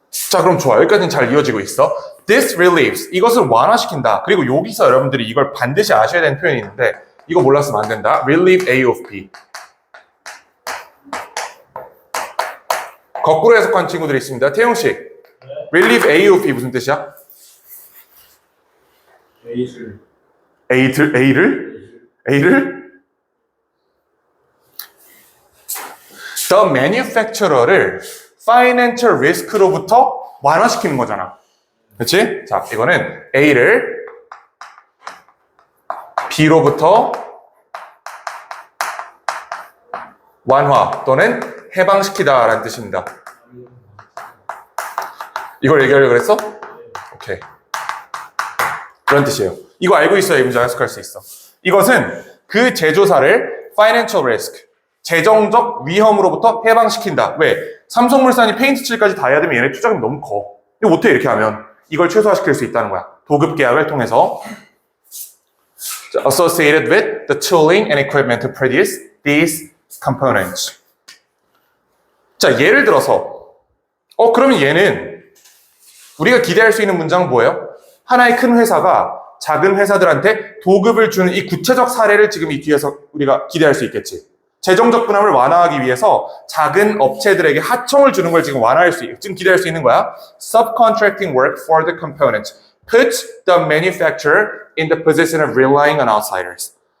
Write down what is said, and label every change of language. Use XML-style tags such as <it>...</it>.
<ko>자, 그럼 좋아. 여기까지는 잘 이어지고 있어.</ko> <en>This relieves.</en> <ko>이것을 완화시킨다. 그리고 여기서 여러분들이 이걸 반드시 아셔야 되는 표현이 있는데, 이거 몰랐으면 안 된다.</ko> <en>Relieve A of B.</en> <ko>거꾸로 해석한 친구들이 있습니다. 태용 씨, 네.</ko> <en>Relieve A of B</en> <ko>무슨 뜻이야? A를?</ko> <en>The manufacturer를</en> <ko>financial risk로부터 완화시키는 거잖아. 그렇지? 자, 이거는 A를 B로부터 완화 또는 해방시키다라는 뜻입니다. 이걸 얘기하려고 그랬어? 오케이. 그런 뜻이에요. 이거 알고 있어야 이 문제 해석할 수 있어. 이것은 그 제조사를 financial risk, 재정적 위험으로부터 해방시킨다. 왜? 삼성물산이 페인트 칠까지 다 해야 되면 얘네 투자금이 너무 커. 이거 못해, 이렇게 하면. 이걸 최소화시킬 수 있다는 거야. 도급 계약을 통해서.</ko> <en>Associated with the tooling and equipment to produce these components.</en> <ko>자, 예를 들어서 그러면 얘는 우리가 기대할 수 있는 문장은 뭐예요? 하나의 큰 회사가 작은 회사들한테 도급을 주는 이 구체적 사례를 지금 이 뒤에서 우리가 기대할 수 있겠지. 재정적 부담을 완화하기 위해서 작은 업체들에게 하청을 주는 걸 지금 지금 기대할 수 있는 거야.</ko> <en>Subcontracting work for the components puts the manufacturer in the position of relying on outsiders.</en>